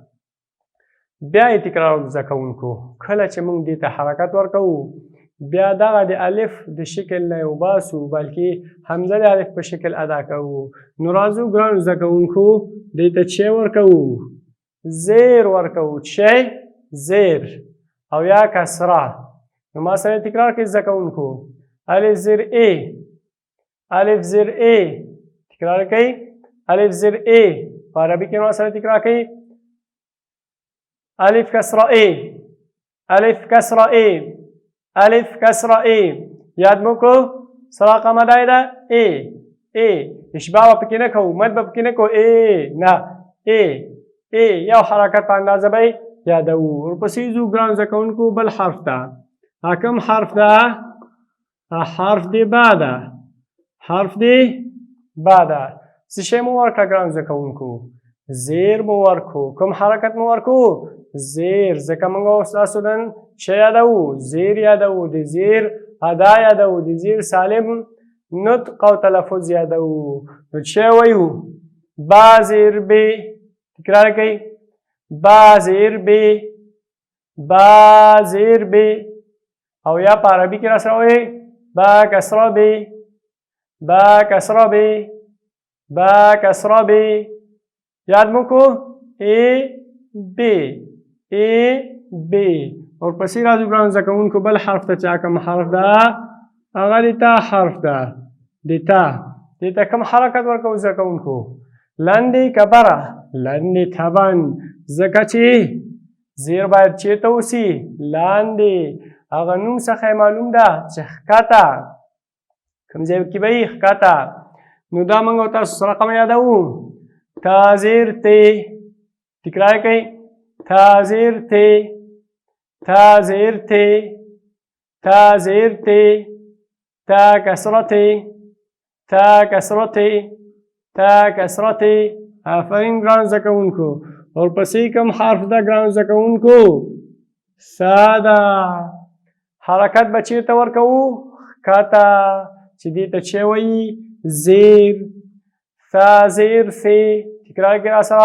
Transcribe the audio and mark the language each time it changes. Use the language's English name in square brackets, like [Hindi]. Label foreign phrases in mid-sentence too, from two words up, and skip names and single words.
[Pashto] بیا یې تکرار وکړو زده کوونکو. کله چې موږ دې ته حرکت ورکوو بیا دغه د الف د شکل نه وباسو بلکې حمزه د الف په شکل ادا کوو. نو راځو ګرانو زده کوونکو دې ته چی ورکوو؟ زیر ورکوو. چی؟ زیر او یا کسره. نو ما سره تکرار کړئ زده کوونکو. الف زیر ای، الف زیر ای. تکرار کړئ. الف زیر ای. په عربي کې ما سره تکرار کړئ. الف کسره ای، الف کسره ای، الف کسره ای. یاد مو کړو سراقه مدای ده ای ای. اشباع به پکې نه کوو، مد به پکې نه کوو. ای نه ای ای. یو حرکت په اندازه به یادوو. ورپسې ځو ګران زده کوونکو بل حرف ته. کوم حرف ده؟ حرف د با ده. حرف د با ده. څه شی مو ورکړه ګران زده کوونکو؟ زیر مو ورکړو. کوم حرکت مو ورکړو؟ زیر. ځکه موږ اوس تاسو نن څه یادوو؟ زیر یادوو. د زیر ادا یادوو. د زیر سالم نطق او تلفظ یادوو. نو څه وایو؟ با زیر بی. تکرار کوي. با زیر بی، با زیر بی. او یا په عربي کې راسره وایي با کسره بی، با کسره بی، با کسره بی. یاد مو کو ای بی ای بی. ورپسې راځو ګرانو زده کوونکو بل حرف ته چې کوم حرف ده هغه د تا حرف ده. د تا. دې ته کوم حرکت ورکوو زده کوونکو؟ لاندې کبره، لاندې تبن. ځکه چې زیر باید چېرته اوسي؟ لاندې. هغه نوم څخه یې معلوم ده چې ښکته. کوم ځای کې به یې؟ ښکته. نو دا موږ او تاسو سره رقم یادوو. تا زیر تی. تکرار کوئ. تا زیر تی، تا زیر تی، تا زیر تی، تا کسره تی، تا کسره تی، تا کسره تی. آفرین ګرانو زده کوونکو. ورپسې کوم حرف ده ګرانو زده کوونکو؟ سا ده. حرکت به چېرته ورکوو؟ ښکته. چې دې ته چې وایي؟ زیر. سا زیر سی. تکرار کړئ راسره.